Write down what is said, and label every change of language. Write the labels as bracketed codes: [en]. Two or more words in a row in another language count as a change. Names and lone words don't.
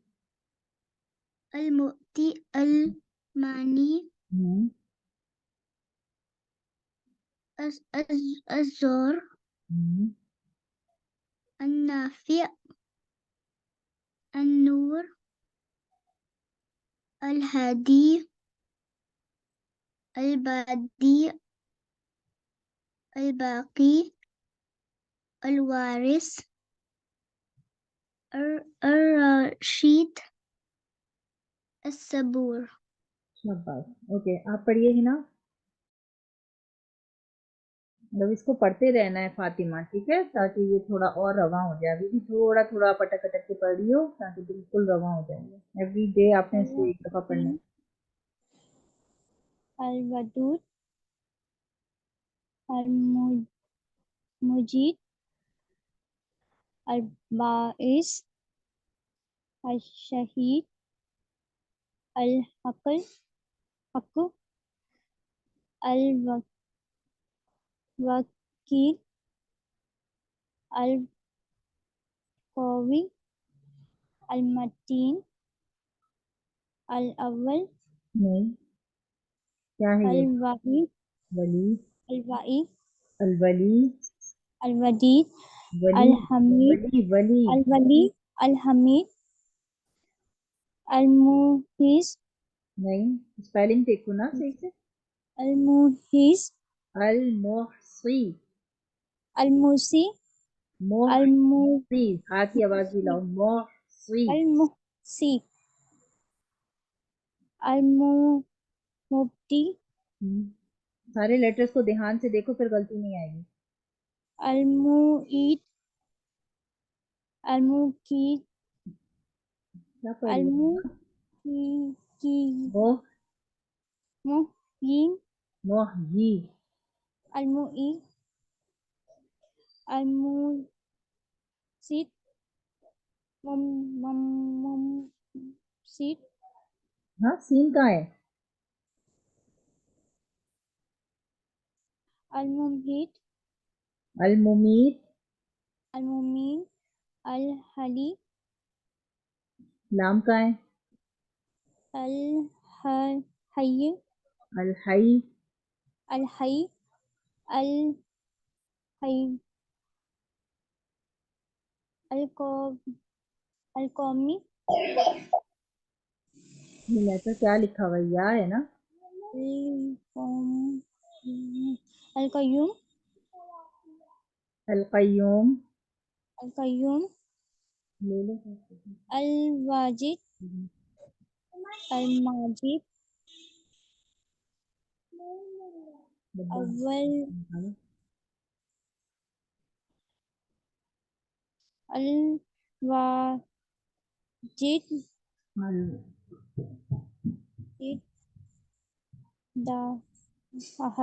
[ar] الماني الزور النافع النور الهادي البديع الباقي الوارث الرشيد الصبور. [ur] شاباش. اوکے آپ پڑھیے ہی نا، مطلب اس کو پڑھتے رہنا ہے فاطمہ، ٹھیک ہے، تاکہ یہ تھوڑا اور رواں ہو جائے. ابھی بھی تھوڑا تھوڑا آپ اٹک اٹک کے پڑھ رہی ہو تاکہ بالکل رواں ہو جائے گا. [en] every day [ur] آپ نے اس کو ایک دفعہ پڑھنا ہے. [ar] الودود المجيد الباعث الشهيد الحق الوكيل القوي المتين الأول [ur] نہیں کیا ہے یہ؟ [ar] الوحيد ولی الوعيد الولی الوديد ولی الحميد ولی الولي الحميد المحيص [ur] نہیں، اسپیلنگ دیکھو نا صحیح سے. [ar] المحيص المحصی الموسي محصی، [ur] ہاتھ کی آواز بھی لاؤ. [ar] محصی المحصي المبدي [ur] سارے لیٹرز کو دھیان سے دیکھو پھر غلطی نہیں آئے گی. [ar] المعيد المقيت [ur] کیا پڑھ رہی ہو؟ [ar] محيي محیی المعيد المنصت ممسك [ur] ہاں سین کہاں ہے؟ [ar] المميت الممیت الممين الحلي [ur] لام کہاں ہے؟ [ar] الحي الحی الحي الحي القومي [ur] یہ لیٹر کیا لکھا ہوا ہے؟ یا ہے نا. [ar] القيوم القیوم القيوم [ur] لے لو. [ar] الواجد الماجد أول الواجد الأحد